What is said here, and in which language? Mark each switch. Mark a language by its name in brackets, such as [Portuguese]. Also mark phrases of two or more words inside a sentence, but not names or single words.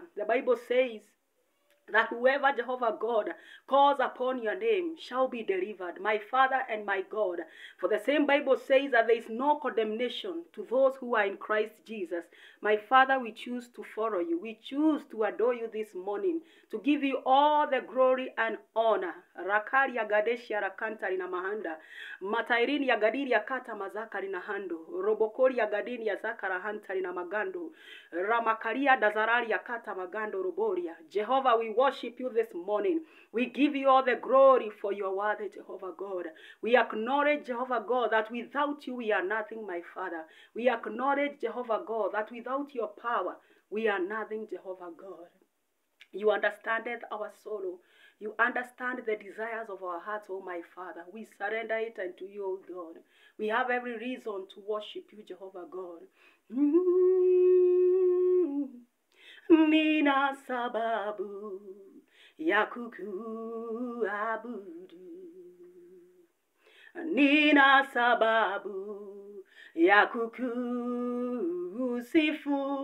[English] The Bible says that whoever, Jehovah God, calls upon your name shall be delivered, my Father and my God. For the same Bible says that there is no condemnation to those who are in Christ Jesus. My Father, we choose to follow you. We choose to adore you this morning, to give you all the glory and honor. Rakari ya gadeshi ya rakanta lina mahanda. Matairini ya gadiri ya kata mazaka lina hando. Robokori ya gadini ya zakara hanta lina magando. Ramakaria dazarari ya kata magando roboria. Jehovah, we worship you this morning. We give you all the glory for your word, Jehovah God. We acknowledge, Jehovah God, that without you we are nothing, my Father. We acknowledge, Jehovah God, that without your power we are nothing, Jehovah God. You understand our sorrow. You understand the desires of our hearts, oh my Father. We surrender it unto you, oh God. We have every reason to worship you, Jehovah God. [Swahili] Nina sababu ya kukuabudu. Nina sababu ya kukusifu.